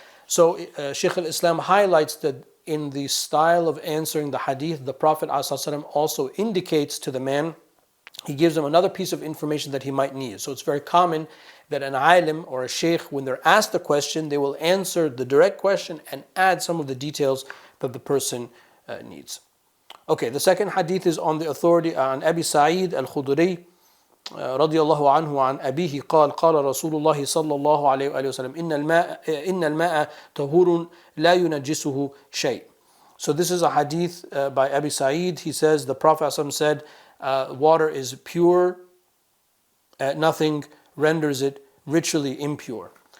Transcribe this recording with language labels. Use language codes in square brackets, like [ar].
[en] So Shaykh al-Islam highlights that in the style of answering the hadith, the Prophet ﷺ also indicates to the man, he gives him another piece of information that he might need. So it's very common that an alim or a sheikh, when they're asked the question, they will answer the direct question and add some of the details that the person needs. Okay, the second hadith is on the authority on Abi Sa'id al-Khudri [ar] رضي الله عنه عن أبيه قال قال رسول الله صلى الله عليه وآله وسلم إن الماء طهور لا ينجسه شيء. [en] So this is a hadith by Abi Sa'id. He says the Prophet ﷺ said, water is pure, nothing renders it ritually impure.